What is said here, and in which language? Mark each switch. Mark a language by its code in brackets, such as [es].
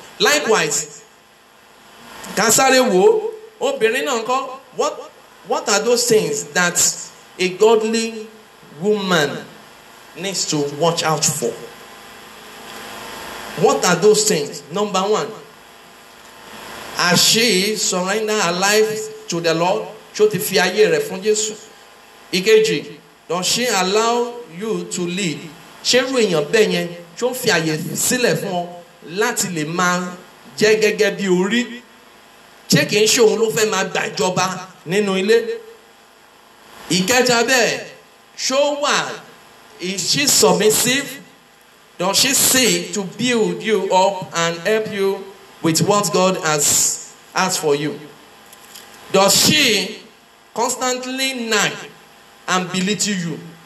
[en] Likewise, [yo] ká sáré wò ó, obìnrin náà ńkọ́, [en] what are those things that a godly woman needs to watch out for? What are those things? Number one, has she surrendered her life to the Lord? [yo] Ṣó ti fi ayé rẹ̀ fún Jésù? Ìkejì, [en] does she allow you to lead? [yo] Ṣé irú èèyàn bẹ́ẹ̀ yẹn ṣó ń fi àyè sílẹ̀ fún ọ láti lè máa jẹ́ gẹ́gẹ́ bí orí? Ṣé kìí ṣe òun ló fẹ́ máa gbàjọba nínú ilé? Ìkẹta bẹ́ẹ̀, ṣó wà, [en] is she submissive? Does she seek to build you up and help you with what God has asked for you? Does she constantly nag and belittle you?